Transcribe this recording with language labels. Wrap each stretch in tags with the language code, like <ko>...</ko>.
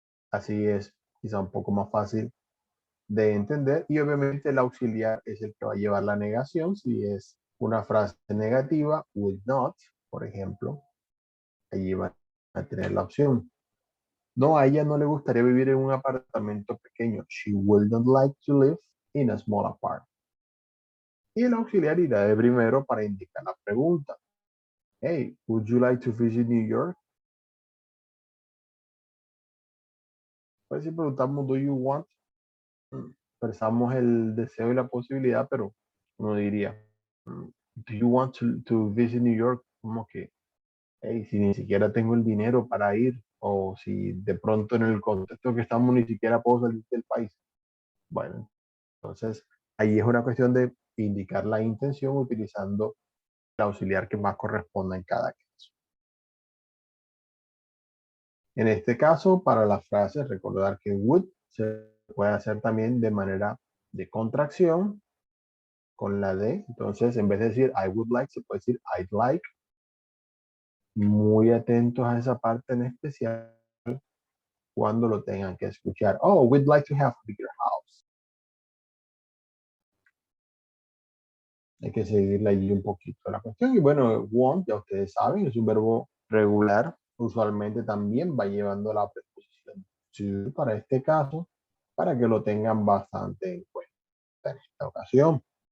<es>Así es quizá un poco más fácil de entender y obviamente el auxiliar es el que va a llevar la negación. Si es una frase negativa, would not, por ejemplo, allí va a tener la opción. No, a ella no le gustaría vivir en un apartamento pequeño.</es> <en>She would not like to live in a small apartment.</en> <es>Y el auxiliar irá de primero para indicar la pregunta.</es> <en>Hey, would you like to visit New York?</en> <es>Pues si preguntamos,</es> <en>do you want?</en> <es>Expresamos el deseo y la posibilidad, pero uno diría,</es> <en>do you want to visit New York?</en> <es>Como que, hey, si ni siquiera tengo el dinero para ir, o si de pronto en el contexto que estamos ni siquiera puedo salir del país. Bueno, entonces ahí es una cuestión de indicar la intención utilizando el auxiliar que más corresponda en cada caso. En este caso, para las frases, recordar que would se puede hacer también de manera de contracción con la D. Entonces, en vez de decir</es> <en>I would like,</en> <es>se puede decir</es> <en>I'd like.</en> <es>Muy atentos a esa parte en especial cuando lo tengan que escuchar.</es> <en>Oh, we'd like to have a bigger house.</en> <es>Hay que seguirle allí un poquito la cuestión. Y bueno, want, ya ustedes saben, es un verbo regular. Usualmente también va llevando la preposición to para este caso, para que lo tengan bastante en cuenta en esta ocasión.</es>